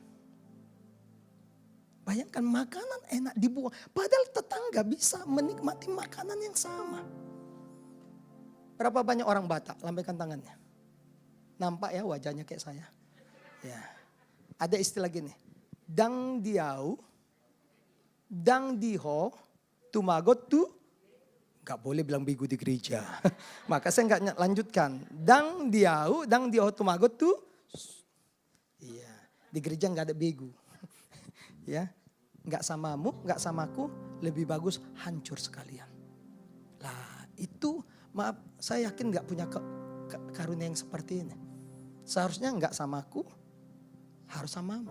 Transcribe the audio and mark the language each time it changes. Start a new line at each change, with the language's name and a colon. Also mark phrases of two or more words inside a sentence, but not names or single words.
Indonesian: Bayangkan makanan enak dibuang. Padahal tetangga bisa menikmati makanan yang sama. Berapa banyak orang Batak? Lambaikan tangannya. Nampak ya wajahnya kayak saya. Ya. Ada istilah gini.
Batak Toba: Dang diau, dang diho, tumagot tu.
Indonesian: Gak boleh bilang bigu di gereja. Maka saya gak lanjutkan.
Batak Toba: Dang diau tumagot tuh. Iya.
Indonesian: Di gereja gak ada bigu. Ya. Gak samamu, gak samaku. Lebih bagus hancur sekalian. Lah itu maaf saya yakin gak punya karunia yang seperti ini. Seharusnya gak samaku, harus samamu.